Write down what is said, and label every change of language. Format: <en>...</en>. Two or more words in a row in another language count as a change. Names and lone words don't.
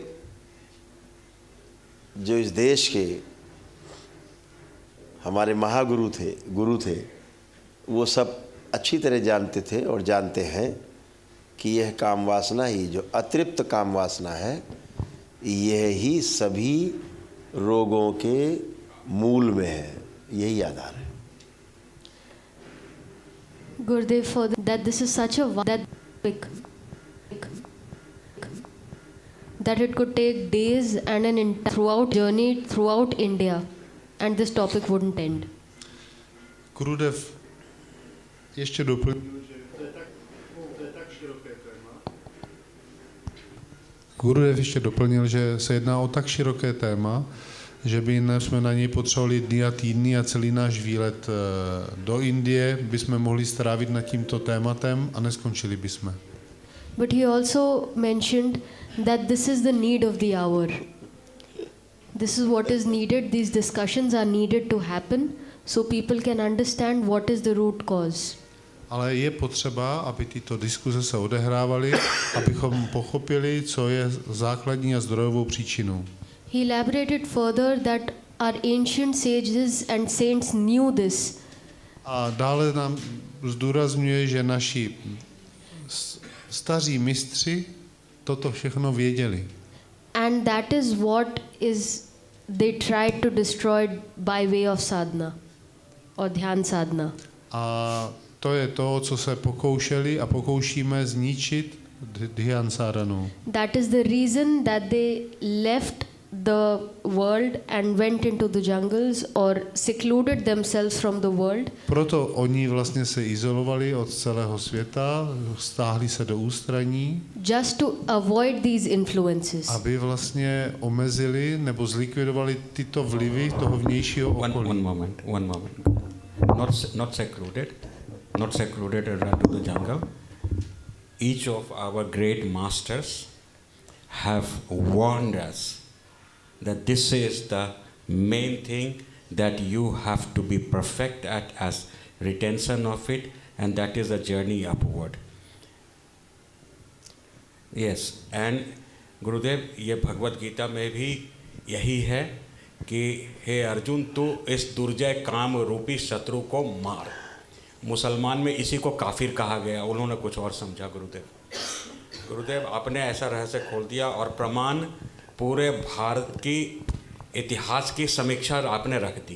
<hi>जो इस देश के हमारे महागुरु गुरु थे, वो सब अच्छी तरह जानते थे और जानते हैं कि यह काम वासना ही, जो अतृप्त काम वासना है, यह ही सभी रोगों के मूल में है, यही आधार है।</hi> <en>Gurudev, for that this is such a topic that it could take days and an entire journey throughout India, and this topic wouldn't end.</en> <cs>Gurudev ještě doplnil, že se jedná o tak široké téma, že by jsme na něj potřebovali dny a týdny a celý náš výlet do Indie bychom mohli strávit nad tímto tématem a neskončili bychom.</cs> <en>But he also mentioned that this is the need of the hour. This is what is needed. These discussions are needed to happen so people can understand what is the root cause.</en> <cs>Ale je potřeba, aby tyto diskuze se odehrávaly, abychom pochopili, co je základní a zdrojovou příčinou.</cs> <en>He elaborated further that our ancient sages and saints knew this.</en> <cs>A dále nám zdůrazňuje, že naši staří mistři toto všechno věděli.</cs> <en>And that is what they tried to destroy by way of sadhana or</en> <hi>ध्यान साधना.</hi> <cs>A to je to, co se pokoušeli a pokoušíme zničit dhyan sadhanou.</cs> <en>That is the reason that they left the world and went into the jungles or secluded themselves from the world.</en> <cs>Proto oni vlastně se izolovali od celého světa, stáhli se do ústraní.</cs> <en>Just to avoid these influences.</en> <cs>Aby vlastně omezili nebo zlikvidovali tyto vlivy toho vnějšího okolí.</cs> <en>One moment. Not secluded and run to the jungle. Each of our great masters have warned us that this is the main thing that you have to be perfect at as retention of it, and that is a journey upward. Yes, and</en> <hi>गुरुदेव, ये भगवत गीता में भी यही है कि हे अर्जुन, तू इस दुर्जय काम रूपी शत्रु को मार। मुसलमान में इसी को काफिर कहा गया, उन्होंने कुछ और समझा। गुरुदेव, आपने ऐसा रहस्य खोल दिया और प्रमाण पूरे भारत की इतिहास की समीक्षा आपने रख दी।</hi>